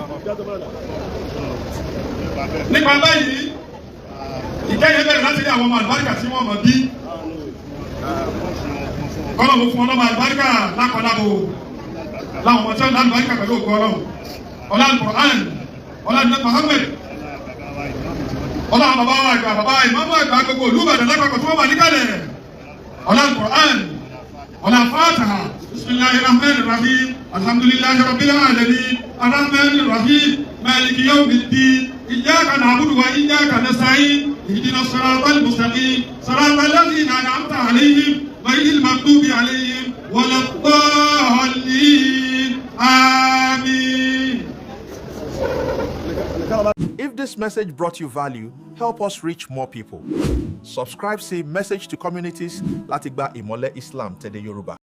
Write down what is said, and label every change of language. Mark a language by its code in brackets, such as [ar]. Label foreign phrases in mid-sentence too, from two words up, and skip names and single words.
[yo] Nípa báyìí ìkẹ́ yẹn bẹ̀rẹ̀ láti rí àwọn ọmọ àlùbáríkà tí wọ́n mọ̀ bí Ọlọ́run fún ọlọ́mọ àlùbáríkà lákọ̀ọ́lábò láwọn ọmọ tí wọ́n lálùbáríkà pẹ̀lú òkú Ọlọ́run ọlá Al-Qur'an ọlá Muhammad ọlá bàbá wa àgbà bàbá ìmáàmù àgbà gbogbo olúbàdàn lápapọ̀ tí wọ́n wà níkàlẹ̀ ọlá Al-Qur'an ọlá Fatiha [ar] بسم الله الرحمن الرحيم الحمد لله رب العالمين الرحمن الرحيم مالك يوم الدين إياك نعبد وإياك نستعين اهدنا الصراط المستقيم صراط الذين أنعمت عليهم غير المغضوب عليهم ولا الضالين آمين. [en] If this message brought you value, help us reach more people. Subscribe, say message to communities [yo] láti gba ìmọ́lẹ̀ Islam tẹ̀lé Yorùbá.